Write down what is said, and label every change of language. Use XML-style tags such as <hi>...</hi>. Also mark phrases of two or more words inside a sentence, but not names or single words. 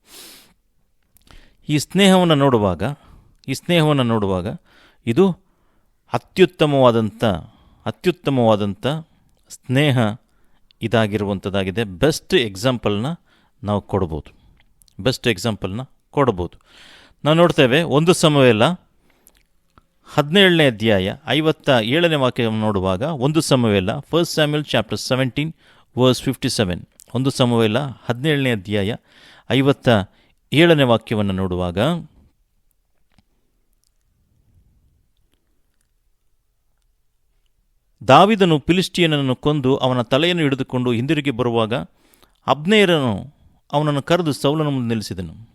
<kn>ಈ ಸ್ನೇಹವನ್ನು ನೋಡುವಾಗ ಇದು ಅತ್ಯುತ್ತಮವಾದಂಥ ಸ್ನೇಹ ಇದಾಗಿರುವಂಥದ್ದಾಗಿದೆ.</kn> <en>best example</en> <kn>ನಾವು ಕೊಡ್ಬೋದು. ನಾವು ನೋಡ್ತೇವೆ 1 ಸಮುವೇಲ 17ನೇ ಅಧ್ಯಾಯ 57ನೇ ವಾಕ್ಯವನ್ನು ನೋಡುವಾಗ 1 ಸಮುವೇಲ</kn> <en>1 Samuel chapter 17 verse 57</en> <kn>1 ಸಮುವೇಲ 17ನೇ ಅಧ್ಯಾಯ 57ನೇ ವಾಕ್ಯವನ್ನು ನೋಡುವಾಗ ದಾವೀದನು ಫಿಲಿಸ್ಟಿಯನನ್ನು ಕೊಂದು ಅವನ ತಲೆಯನ್ನು ಹಿಡಿದುಕೊಂಡು ಹಿಂದಿರುಗಿ ಬರುವಾಗ ಅಬ್ನೇರನು ಅವನನ್ನು ಕರೆದು ಸೌಲನ ಮುಂದೆ ನಿಲ್ಲಿಸಿದನು.</kn>